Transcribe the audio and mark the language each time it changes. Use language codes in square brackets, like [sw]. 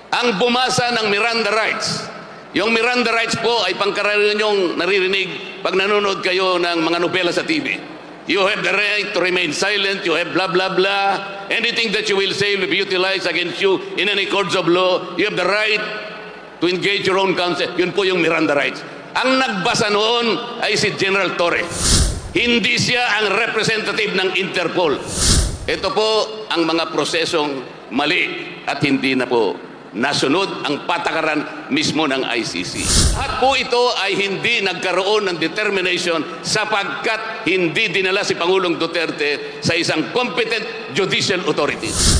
[tl] ang bumasa ng Miranda rights. Yung Miranda rights po ay pangkaraniwan niyong naririnig pag nanonood kayo ng mga nobela sa TV. [en] You have the right to remain silent, you have blah blah blah. Anything that you will say will be utilized against you in any courts of law. You have the right to engage your own counsel. [tl] Yun po yung Miranda rights. Ang nagbasa noon ay si General Torre. Hindi siya ang representative ng Interpol. Ito po ang mga prosesong mali at hindi na po nasunod ang patakaran mismo ng ICC. At po ito ay hindi nagkaroon ng determination sapagkat hindi dinala si Pangulong Duterte sa isang competent judicial authority.